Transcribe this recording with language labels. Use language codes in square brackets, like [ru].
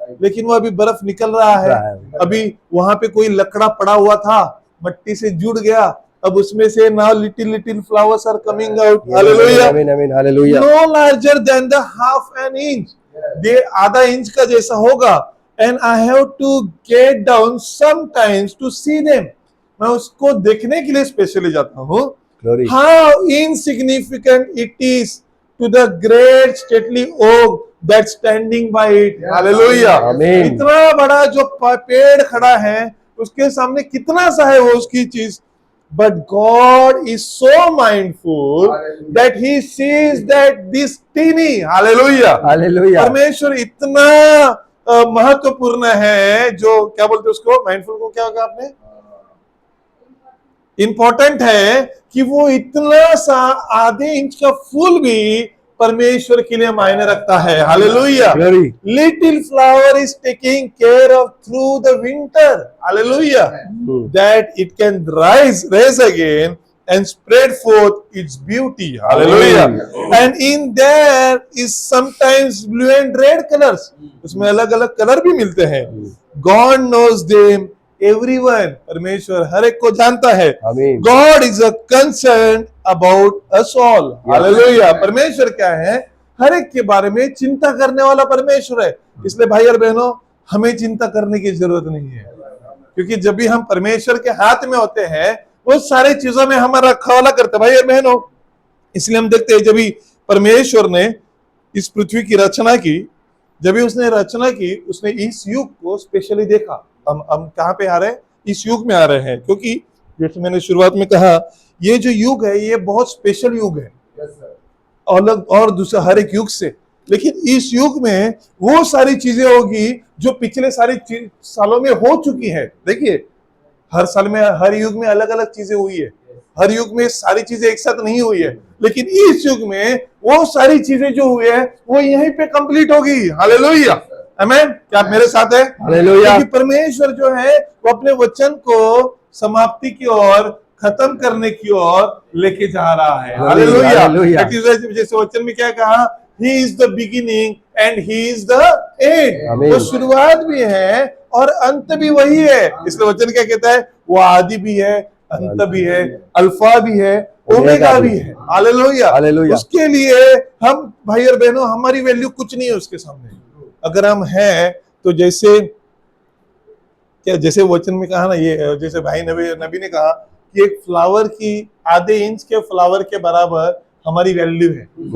[hi] लेकिन वो अभी बर्फ निकल रहा है। अभी वहां पे कोई लकड़ा पड़ा हुआ था, मट्टी से जुड़ गया, अब उसमें से [en] Now little little flowers are coming out. Hallelujah, amen amen hallelujah. No larger than the half an inch, [hi] ये आधा इंच का जैसा होगा। [en] and I have to get down sometimes to see them, [hi] मैं उसको देखने के लिए स्पेशली जाता हूँ। [en] Glory. How insignificant it is to the great stately oak that standing by it. Hallelujah. Amen. [hi] इतना बड़ा जो पेड़ खड़ा है उसके सामने कितना सा है वो उसकी चीज। [en] But God is so mindful that He sees that this teeny, Hallelujah. Hallelujah. [hi] परमेश्वर इतना महत्वपूर्ण है, जो क्या बोलते उसको, माइंडफुल को क्या होगा आपने, इंपॉर्टेंट है कि वो इतना सा आधे इंच का फूल भी परमेश्वर के लिए मायने रखता है। Hallelujah. [en] Glory. Little flower is taking care of through the winter, hallelujah, that it can raise again and spread forth its beauty. Hallelujah. And in there is sometimes blue and red colors, [hi] उसमें अलग अलग colour भी मिलते हैं। [en] God knows them everyone, [hi] परमेश्वर हर एक को जानता है। आमीन। [en] God is a concerned about us all. Hallelujah. [hi] परमेश्वर क्या है, हर एक के बारे में चिंता करने वाला परमेश्वर है। इसलिए भाई और बहनों, हमें चिंता करने की जरूरत नहीं है, क्योंकि जब भी हम परमेश्वर के हाथ में होते हैं वो सारी चीजों में हमारा रखवाला करते हैं भाई और बहनों। इसलिए हम देखते हैं जब भी परमेश्वर ने इस पृथ्वी की रचना की, जब भी उसने रचना की, उसने इस युग को स्पेशली देखा। हम कहाँ पे आ रहे हैं, इस युग में आ रहे हैं, क्योंकि जैसे मैंने शुरुआत में कहा, ये जो युग है ये बहुत स्पेशल युग है, अलग और दूसरा हर एक युग से। लेकिन इस युग में वो सारी चीजें होगी जो पिछले सारे सालों में हो चुकी है। देखिए, हर साल में, हर युग में अलग अलग चीजें हुई है, हर युग में सारी चीजें एक साथ नहीं हुई है, लेकिन इस युग में वो सारी चीजें जो हुई है वो यहीं पे कंप्लीट होगी। हालेलुया, आमीन। क्या आप मेरे साथ है? हालेलुया। क्योंकि परमेश्वर जो है वो अपने वचन को समाप्ति की ओर, खत्म करने की ओर लेके जा रहा है। हालेलुया। जैसे वचन में क्या कहा, [en] He is the beginning and He is the end. [hi] वो शुरुआत भी है और अंत भी वही है। इसलिए वचन क्या कहता है, वो आदि भी है, अंत भी है, अल्फा भी है, ओमेगा भी है। हालेलुया। उसके लिए हम भाई और बहनों, हमारी वैल्यू कुछ नहीं है उसके सामने। अगर हम हैं तो जैसे क्या, जैसे वचन में कहा ना, ये जैसे भाई नबी ने कहा कि एक फ्लावर की, आधे इंच के फ्लावर के बराबर हमारी वैल्यू है।